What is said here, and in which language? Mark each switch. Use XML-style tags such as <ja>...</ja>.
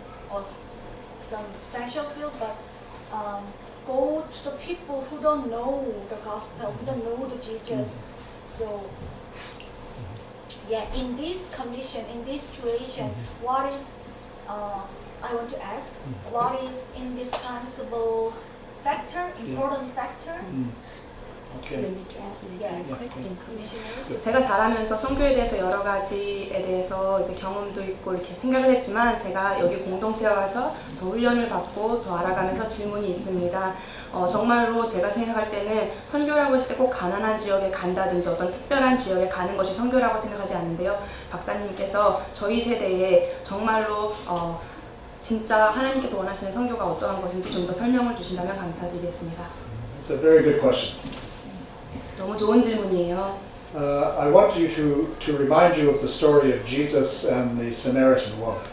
<en>or some special field, but go to the people who don't know the gospel, who don't know the Jesus. So yeah, in this condition, in this situation, what is I want to ask, what is indispensable factor, important factor? Okay. Yes, missionary.</en> <ko>제가 자라면서 선교에 대해서 여러 가지에 대해서 이제 경험도 있고 이렇게 생각을 했지만 제가 여기 공동체에 와서 더 훈련을 받고 더 알아가면서 질문이 있습니다. 정말로 제가 생각할 때는 선교라고 했을 때 꼭 가난한 지역에 간다든지 어떤 특별한 지역에 가는 것이 선교라고 생각하지 않는데요. 박사님께서 저희 세대에 정말로 진짜 하나님께서 원하시는 선교가 어떠한 것인지 좀 더 설명을 주신다면 감사드리겠습니다.</ko> <en>It's a very good question.</en> <ko>너무 좋은 질문이에요.</ko> <en>I want you to remind you of the story of Jesus and the Samaritan woman.</en>